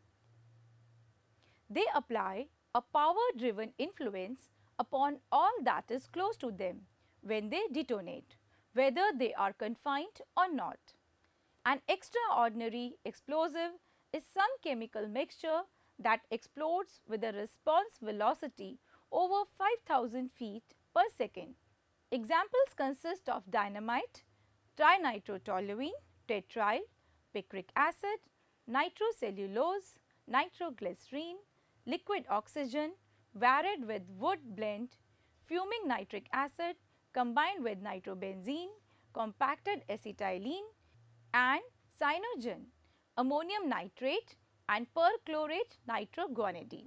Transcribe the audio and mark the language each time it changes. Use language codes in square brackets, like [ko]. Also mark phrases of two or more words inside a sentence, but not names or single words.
[en] They apply a power-driven influence upon all that is close to them when they detonate, whether they are confined or not. An extraordinary explosive is some chemical mixture that explodes with a response velocity over 5000 feet per second. Examples consist of dynamite, trinitrotoluene, tetryl, picric acid, nitrocellulose, nitroglycerine, liquid oxygen varied with wood blend, fuming nitric acid combined with nitrobenzene, compacted acetylene and cyanogen, ammonium nitrate and perchlorate nitroguanidine.